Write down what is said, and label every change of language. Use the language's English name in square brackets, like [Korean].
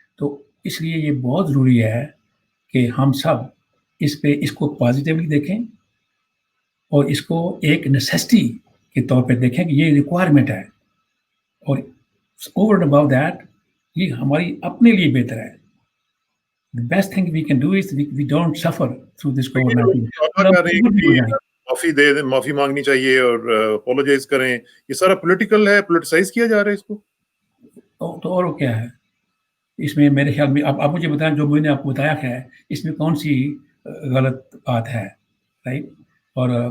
[Urdu] تو اس لیے یہ بہت ضروری ہے کہ ہم سب اس کو پازیٹیولی دیکھیں اور اس کو ایک نیسیسٹی کے طور پہ دیکھیں کہ یہ ریکوائرمنٹ ہے, اور [English] over and about that [Urdu] یہ ہماری اپنے لیے بہتر ہے. [English] The best thing we can do is we don't suffer through this COVID-19. [Urdu] معافی مانگنی چاہیے اور اپولوجائز کریں, یہ سارا پولیٹیکل ہے, پولیٹیسائز کیا جا رہا ہے اس کو. تو اور کیا ہے اس میں میرے خیال میں؟ آپ مجھے بتائیں جو میں نے آپ کو بتایا ہے اس میں کون سی غلط بات ہے, رائٹ؟ اور